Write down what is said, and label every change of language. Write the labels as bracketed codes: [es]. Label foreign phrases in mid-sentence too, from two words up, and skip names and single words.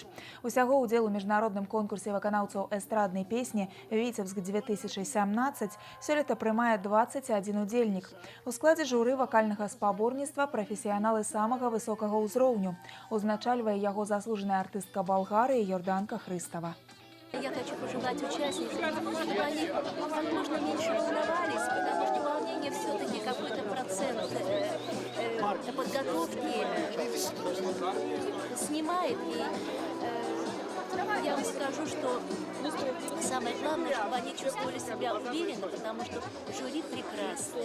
[be] Усяго ўдзел у міжнародным конкурсе выканаўцаў эстраднай песні «Віцебск-2017» сёлета прымае 21 удзельнік. У складзе журы вакальнага спаборніцтва прафесіяналы самага высокага ўзроўню. Узначальвае яго заслужаная артыстка Балгарыі Йорданка Хрыстава. [ru] Я хочу пожелать участникам, чтобы они как можно меньше волновались, потому что волнение все-таки какой-то процент подготовки снимает. И я вам скажу, что самое главное, чтобы они чувствовали себя уверенно, потому что жюри прекрасно.